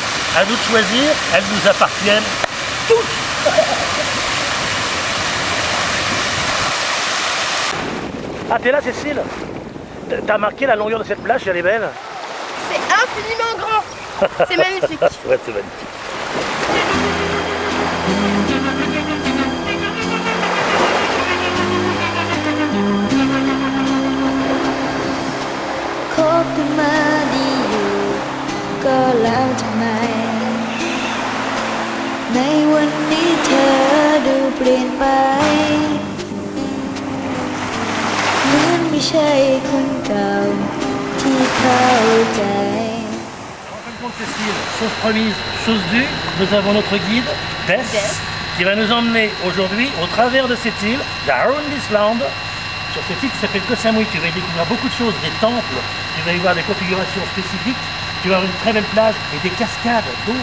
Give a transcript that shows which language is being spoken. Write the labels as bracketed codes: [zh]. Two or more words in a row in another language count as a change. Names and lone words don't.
[fr] À nous de choisir, elles nous appartiennent toutes. Ah, t'es là, Cécile? T'as marqué la longueur de cette plage, elle est belle? C'est infiniment grand. C'est magnifique. Ouais, c'est magnifique. [th] คบกันมาดีอยู่ก็แล้วทำไมในวันนี้เธอดูเปลี่ยนไปเหมือนไม่ใช่คนเก่าที่เข้าใจ [fr] En fin de compte, Cécile, chose promise, chose due, nous avons notre guide, Bess, qui va nous emmener aujourd'hui au travers de cette île, d'Arundisland. Sur cette île qui s'appelle Koh Samui, tu vas y découvrir beaucoup de choses, des temples, tu vas y voir des configurations spécifiques, tu vas avoir une très belle plage et des cascades d'eau.